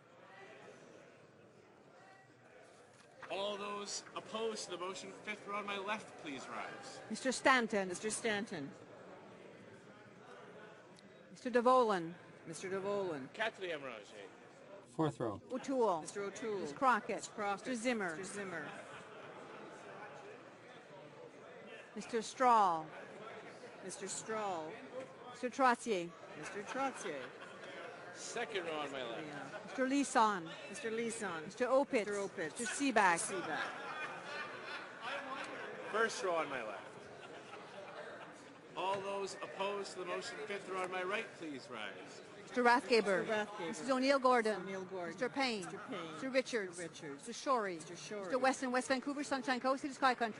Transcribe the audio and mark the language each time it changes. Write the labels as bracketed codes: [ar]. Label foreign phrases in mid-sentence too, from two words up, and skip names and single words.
[en] All those opposed to the motion, fifth row on my left, please rise. Mr. Stanton. Mr. Stanton. Mr. DeVolen. Mr. DeVolen. [fr] Quatrième rangée. [en] Fourth row. O'Toole. Mr. O'Toole. Ms. Crockett. Ms. Crockett. Mr. Zimmer. Mr. Zimmer. Mr. Strahl. Mr. Strahl. Mr. Trottier. Mr. Trottier. Second row on my left. Mr. Leeson. Mr. Leeson. Mr. Opitz. Mr. Opitz. Mr. Seaback. Seaback. First row on my left. All those opposed to the motion, fifth row on my right, please rise. Mr. Rathgaber. Mr. Rathgaber. Mrs. O'Neill Gordon. O'Neill Gordon. Mr. Payne. Mr. Payne. Mr. Richards. Mr. Richards. Mr. Shorey. Mr. Shorey. Mr. Weston, West Vancouver, Sunshine Coast, the Sky Country.